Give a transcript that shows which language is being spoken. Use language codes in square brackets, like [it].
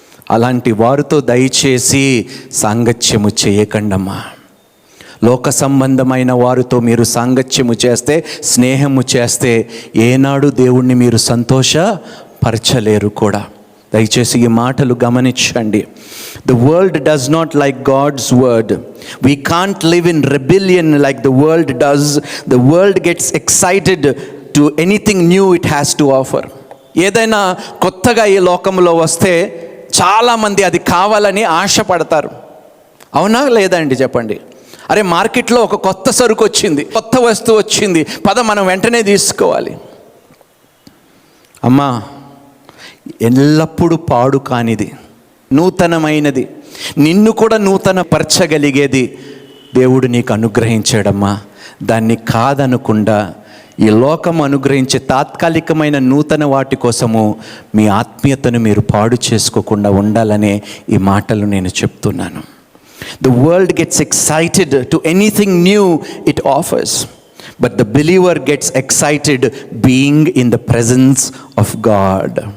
[te] అలాంటి వారితో దయచేసి సాంగత్యము చేయకండమ్మా. లోక సంబంధమైన వారితో మీరు సాంగత్యము చేస్తే, స్నేహము చేస్తే ఏనాడు దేవుణ్ణి మీరు సంతోషపరచలేరు కూడా. దయచేసి ఈ మాటలు గమనించండి. [en] The world does not like God's word. We can't live in rebellion like the world does. The world gets excited to anything new it has to offer. [te] ఏదైనా కొత్తగా ఈ లోకంలో వస్తే చాలామంది అది కావాలని ఆశపడతారు. అవునా లేదా అండి చెప్పండి? అరే, మార్కెట్లో ఒక కొత్త సరుకు వచ్చింది, కొత్త వస్తువు వచ్చింది, పద మనం వెంటనే తీసుకోవాలి. అమ్మా, ఎల్లప్పుడూ పాడు కానిది, నూతనమైనది, నిన్ను కూడా నూతన పరచగలిగేది దేవుడు నీకు అనుగ్రహించాడమ్మా. దాన్ని కాదనకుండా ఈ లోకం అనుగ్రహించే తాత్కాలికమైన నూతన వాటి కోసము మీ ఆత్మీయతను మీరు పాడు చేసుకోకుండా ఉండాలనే ఈ మాటలు నేను చెప్తున్నాను. [en] The world gets excited to anything new it offers, but the believer gets excited being in the presence of God.